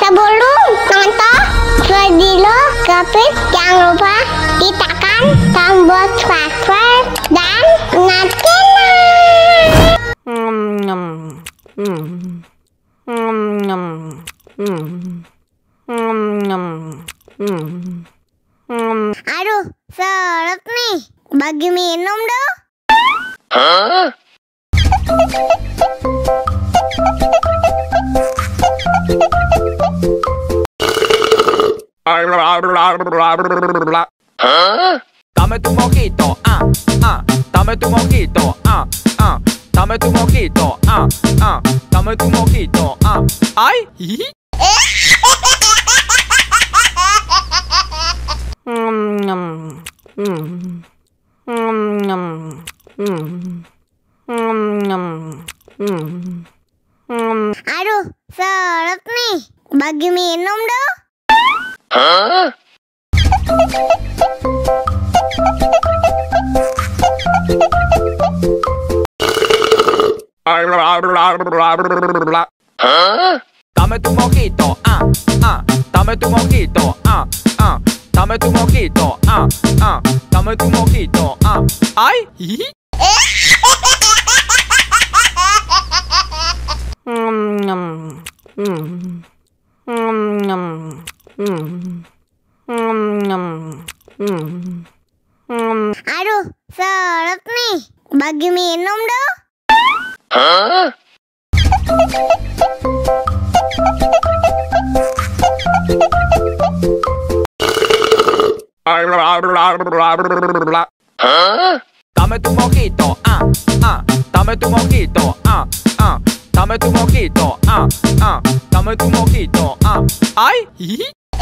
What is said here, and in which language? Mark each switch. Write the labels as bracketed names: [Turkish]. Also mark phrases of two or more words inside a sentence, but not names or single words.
[Indonesian] Sebelum nonton video Kepit, jangan lupa tekan tombol subscribe dan nyalakan. Aduh, seret nih. Bagi minum dong. [Spanish] Dame tu mojito, dame tu mojito, dame tu mojito, dame tu mojito, ay. [Indonesian] Aduh, seret nih. Bagi minum dong. [Spanish] Dame tu mojito, dame tu mojito, dame tu mojito, dame tu mojito, ay. [Indonesian] Aduh, seret nih. Bagi minum dong. [Spanish] Dame tu mojito, dame tu mojito, dame tu mojito, dame tu mojito, ay.